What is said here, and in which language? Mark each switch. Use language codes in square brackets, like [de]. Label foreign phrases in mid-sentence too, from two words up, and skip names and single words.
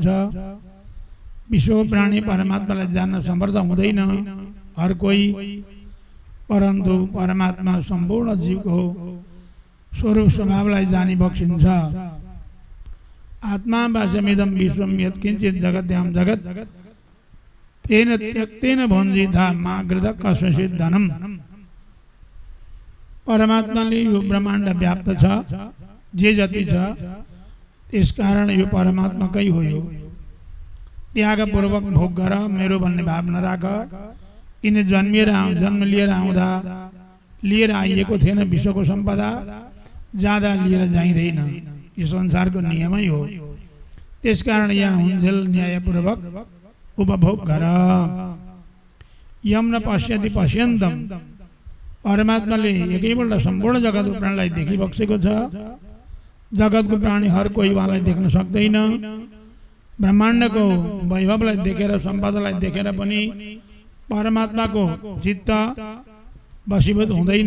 [ne] विश्वको प्राणी परमात्मालाई जान्न समर्थ हुँदैन हर कोही, परन्तु परमात्मा सम्पूर्ण जीवको स्वरूप स्वभावलाई जानी बक्सिन्छ। [sa] आत्मा वाचमिदं विश्वम यत्किञ्चित् जगत्यां जगत् तेन त्यक्तेन भुञ्जीथा मा गृधक् कस्यचित् धनम्। [ne] परमात्माले यो ब्रह्माण्ड व्याप्त छ, जे जति छ त्यस कारण यो परमात्माकै हो। यो त्यागपूर्वक भोग गर, मेरो भन्ने भाव नराख। किन जन्म लिएर आउँदा लिएर आइएको थिएन विश्वको सम्पदा, जाँदा लिएर जाइँदैन, यो संसारको नियमै हो। त्यसकारण यहाँ हुन्जेल न्यायपूर्वक उपभोग गर। [sa] यम न पश्यति पश्यन्तम, [ne] परमात्माले एकैपल्ट सम्पूर्ण जगतको प्राणीलाई देखिबक्सेको छ। जगतको प्राणी हर कोही उहाँलाई देख्न सक्दैन। ब्रह्माण्डको वैभवलाई देखेर, सम्पदालाई देखेर पनि परमात्माको चित्त वशीभूत हुँदैन।